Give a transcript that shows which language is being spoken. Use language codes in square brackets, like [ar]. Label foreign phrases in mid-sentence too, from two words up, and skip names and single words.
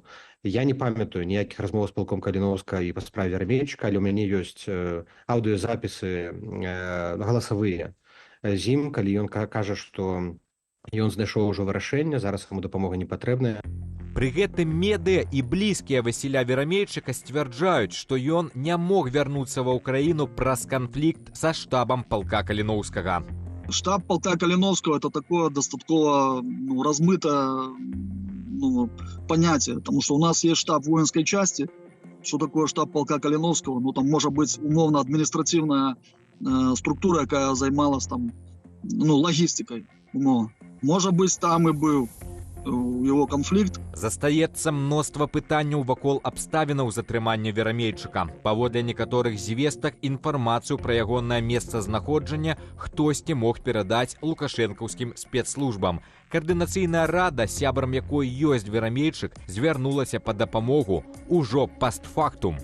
[be] Я не памятаю ніякіх размоў з палком Каліноўска і па справе Верамейчыка, але ў мяне ёсць аўдыёзапісы галасавыя з ім, калі ён кажа, што ён знайшоў ужо вырашэнне, зараз яму дапамога не патрэбная. Пры гэтым медыа і блізкія Васіля Верамейчыка сцвярджаюць, што ён не мог вярнуцца ва ўкраіну праз канфлікт са штабам палка Каліноўскага. [ru] Штаб полка Калиновского – это такое достаточно размытое понятие, потому что у нас есть штаб воинской части. Что такое штаб полка Калиновского? Ну, там может быть умовно административная структура, якая займалась там, ну, логістикой, умовно. [uk] Може бути, там і був [ru] его конфликт. [be] Застаецца мноства пытанняў вакол абставінаў затрымання Верамейчыка. Паводле некаторых звестак інфармацыю пра ягонае месцазнаходжанне хтосьці мог перадаць лукашэнкаўскім спецслужбам. Каардынацыйная рада, сябрам якой ёсць Верамейчык, звярнулася па дапамогу ўжо пастфактум.